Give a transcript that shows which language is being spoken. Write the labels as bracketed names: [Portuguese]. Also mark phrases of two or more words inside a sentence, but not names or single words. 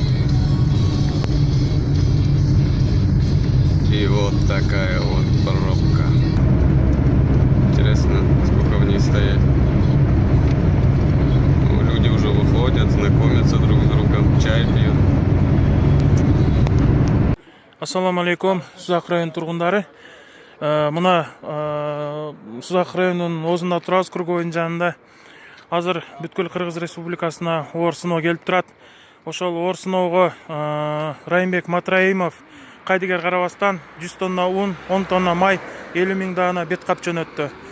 [Russian] И вот такая вот пробка. Интересно, сколько в ней стоять. Ну, люди уже выходят, знакомятся друг с другом, чай пьют. [Kyrgyz] Ассаламу алейкум, Сузак район тургундары. Мына Сузак районунун Озуна Турабыз круговойдун жанында азыр бүткүл Кыргыз Республикасына оор сыноо келип турат. Ошол оор сыноого Райымбек Матраимов кайдыгер карабастан 100 тонна un, 10 тонна май, 50 миң даана бет кап жөнөттү.